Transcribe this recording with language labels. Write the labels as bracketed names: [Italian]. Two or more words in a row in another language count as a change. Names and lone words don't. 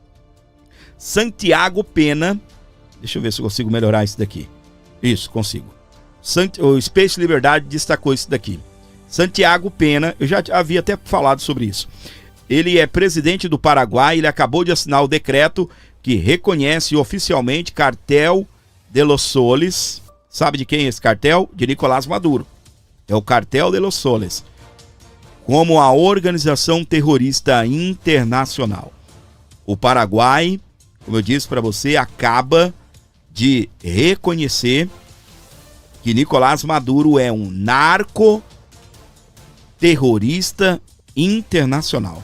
[Portuguese] Santiago Pena, deixa eu ver se eu consigo melhorar isso daqui. Isso, consigo. O Space Liberdade destacou isso daqui. Santiago Pena, eu já havia até falado sobre isso. Ele é presidente do Paraguai, ele acabou de assinar o decreto que reconhece oficialmente Cartel de los Soles. Sabe de quem é esse cartel? De Nicolás Maduro. É o Cartel de los Soles, como a organização terrorista internacional. O Paraguai, como eu disse para você, acaba de reconhecer que Nicolás Maduro é um narco-terrorista internacional.